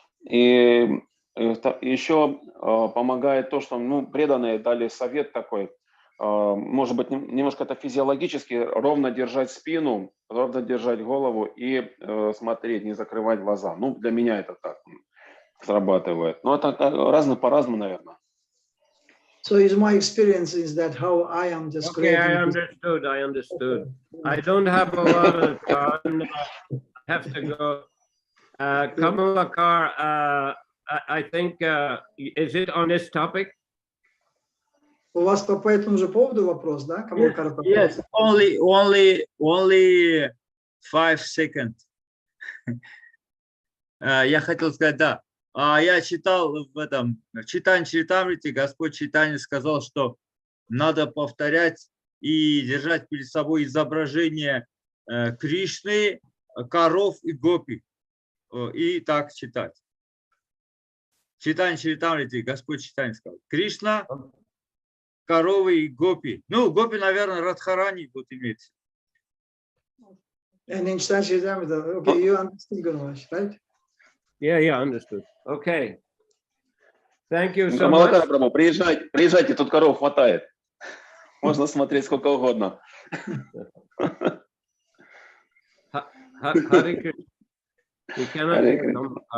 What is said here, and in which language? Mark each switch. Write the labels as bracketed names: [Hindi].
[Russian] И еще помогает то, что преданные дали совет такой, может быть, немножко это физиологически, ровно держать спину, ровно держать голову и смотреть, не закрывать глаза. Ну, для меня это так срабатывает. Но это по-разному, наверное. [English] So is my experience is that how I am describing. Okay, I understood. I don't have a lot of time. I have to go. Kamalakar, I think, is it on this topic? [Russian] У вас по этому же поводу вопрос, да? [English] Yes, only 5 seconds. [Russian] Я хотел сказать, да. Я читал в этом Читание Чаритамрите, Господь Чайтанья сказал, что надо повторять и держать перед собой изображение Кришны, коров и гопи. И так читать. Читание Чаритамрите, Господь Чайтанья сказал. Кришна, коровы и гопи. Ну, гопи, наверное, Радхарани тут имеется. [English] And in Chitanya Charitamrita, okay, you understood, Gurumaharaj, right? Yeah, understood. Okay. Thank you so [Russian] Камалакара [English] much. [Russian] Прабху, приезжайте, тут коров хватает. Можно смотреть сколько угодно. [English] Hare Krishna. We cannot come.